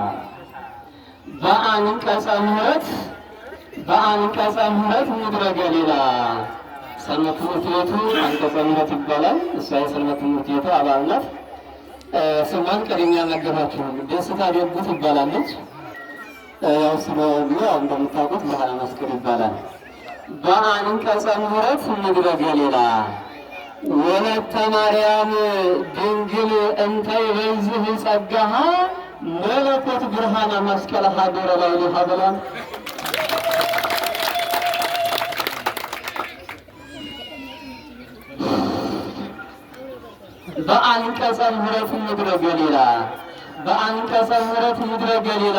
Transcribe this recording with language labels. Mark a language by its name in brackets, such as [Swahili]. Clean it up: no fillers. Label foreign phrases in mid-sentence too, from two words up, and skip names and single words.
[Geez] በአንቀጸ ምሕረት ምድረ ገሊላ [Amharic] ሰንበት ትምህርት ቤቱ አንቀጸ ምሕረት ይባላል። እሷ የሰንበት ትምህርት ቤቱ አባል ናት። ስሟን ቀድሜ ያልነገርኳችሁ ደስታ ደጉ ትባላለች። ያው ስለሆነ እንደምታውቁት ባህረ መስቀል ይባላል። [Geez] በአንቀጸ ምሕረት ምድረ ገሊላ ወለተ ማርያም ድንግል እንተ ይበዝሕ ጸጋሃ መለኮት ብርሃነ መስቀል ሀገረ ላዕሌሃ [Amharic] ብሏል። [Geez] በአንቀጸ ምሕረት ምድረ ገሊላ በአንቀጸ ምሕረት ምድረ ገሊላ